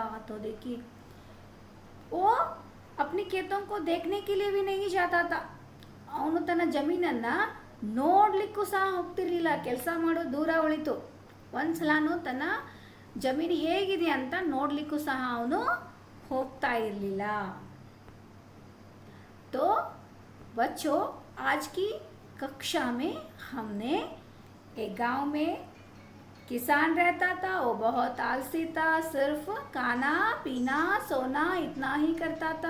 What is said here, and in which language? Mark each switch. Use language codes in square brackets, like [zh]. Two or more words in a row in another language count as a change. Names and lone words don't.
[hi] तो देखिए वो अपनी खेतों को देखने के लिए भी नहीं जाता था. [kn] ಅವನು ತನ್ನ ಜಮೀನನ್ನು ನೋಡಲಿಕ್ಕೂ ಸಹ ಹೋಗ್ತಿರ್ಲಿಲ್ಲ. ಕೆಲಸ ಮಾಡೋದು ದೂರ ಉಳಿತು, ಒಂದ್ಸಲನೂ ತನ್ನ ಜಮೀನು ಹೇಗಿದೆ ಅಂತ ನೋಡಲಿಕ್ಕೂ ಸಹ ಅವನು ಹೋಗ್ತಾ ಇರಲಿಲ್ಲ. [hi] तो बच्चों आज की कक्षा में हमने एक गांव में किसान रहता था. वो बहुत आलसी था, सिर्फ खाना पीना सोना इतना ही करता था.